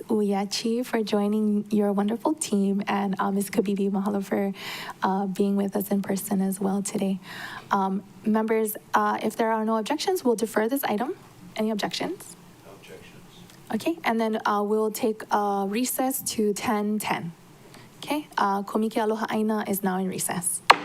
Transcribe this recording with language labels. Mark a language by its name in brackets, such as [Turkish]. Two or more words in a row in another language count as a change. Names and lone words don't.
[English] Uyachi for joining your wonderful team, and Ms. Kabibi, mahalo for being with us in person as well today. Members, if there are no objections, we'll defer this item. Any objections? No objections. Okay, and then we'll take a recess to 10:10. Okay, KŌMIKE Aloha ʻāINA is now in recess.